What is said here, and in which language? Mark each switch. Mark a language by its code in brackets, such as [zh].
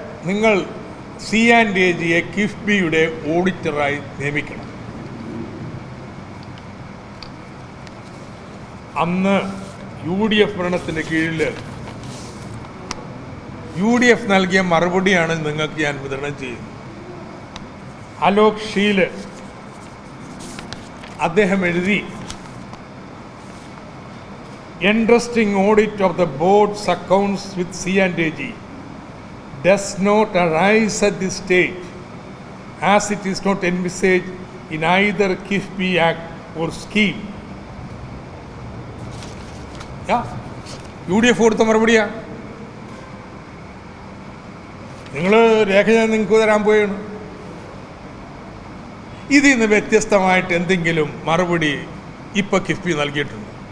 [ml] നിങ്ങൾ CAGയെ കിഫ്ബിയുടെ ഓഡിറ്ററായി നിയമിക്കണം. അന്ന് UDF ഭരണത്തിൻ്റെ കീഴിൽ UDF നൽകിയ മറുപടിയാണ് നിങ്ങൾക്ക് ഞാൻ വിതരണം ചെയ്യുന്നത്. [en] Alok Sheel [ml] അദ്ദേഹം എഴുതി, [en] Interesting audit of the board's accounts with C&AG does not arise at this stage as it is not envisaged in either KIFBI Act or scheme. [ml] UDF കൊടുത്ത മറുപടിയാ. നിങ്ങൾ രേഖ ഞാൻ നിങ്ങൾക്ക് തരാൻ പോയാണ്. ഇതിൽ നിന്ന് വ്യത്യസ്തമായിട്ട് എന്തെങ്കിലും മറുപടി ഇപ്പം കിഫ്ബി നൽകിയിട്ടുണ്ട്?